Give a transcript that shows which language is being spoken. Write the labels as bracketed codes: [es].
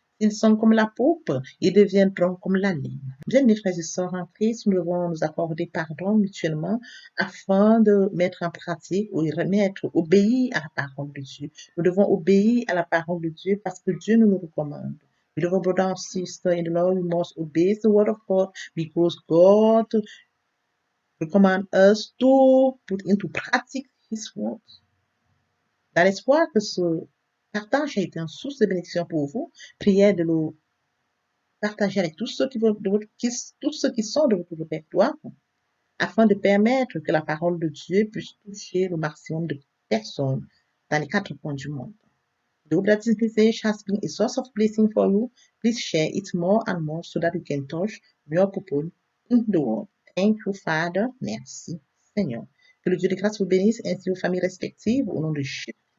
[fr] S'ils sont comme la pourpre, ils deviendront comme la laine. Bien-aimés frères et sœurs en Christ, nous devons nous accorder pardon mutuellement afin de mettre en pratique ou remettre, obéir à la parole de Dieu. Nous devons obéir à la parole de Dieu parce que Dieu nous le recommande. [en] Beloved brother and sister in the Lord, we must obey the word of God because God recommend us to put into practice His word. [fr] Dans l'espoir que ce partage a été une source de bénédiction pour vous, priez de le partager avec tous ceux tous ceux qui sont de votre répertoire afin de permettre que la parole de Dieu puisse toucher le maximum de personnes dans les quatre coins du monde. [en] Though that this message has been a source of blessing for you, please share it more and more so that you can touch more people in the world. Thank you, Father. [fr] Merci, Seigneur. Que le Dieu de grâce vous bénisse ainsi vos familles respectives au nom de Jésus.